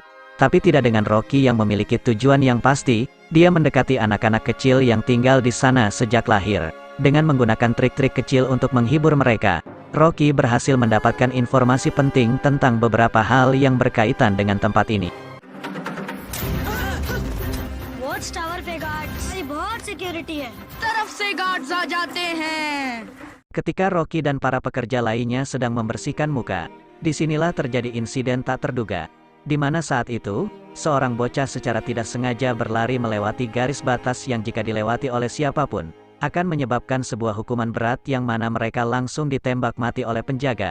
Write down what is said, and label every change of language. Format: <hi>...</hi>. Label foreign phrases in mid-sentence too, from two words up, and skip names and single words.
<id>Tapi tidak dengan Rocky yang memiliki tujuan yang pasti. Dia mendekati anak-anak kecil yang tinggal di sana sejak lahir. Dengan menggunakan trik-trik kecil untuk menghibur mereka, Rocky berhasil mendapatkan informasi penting tentang beberapa hal yang berkaitan dengan tempat ini.</id> <en>watch tower</en> <hi>पे गार्ड्स बहुत सिक्योरिटी है तरफ से गार्ड्स आ जाते हैं।</hi> <id>Ketika Rocky dan para pekerja lainnya sedang membersihkan muka, disinilah terjadi insiden tak terduga. Di mana saat itu, seorang bocah secara tidak sengaja berlari melewati garis batas yang jika dilewati oleh siapapun, akan menyebabkan sebuah hukuman berat yang mana mereka langsung ditembak mati oleh penjaga.</id>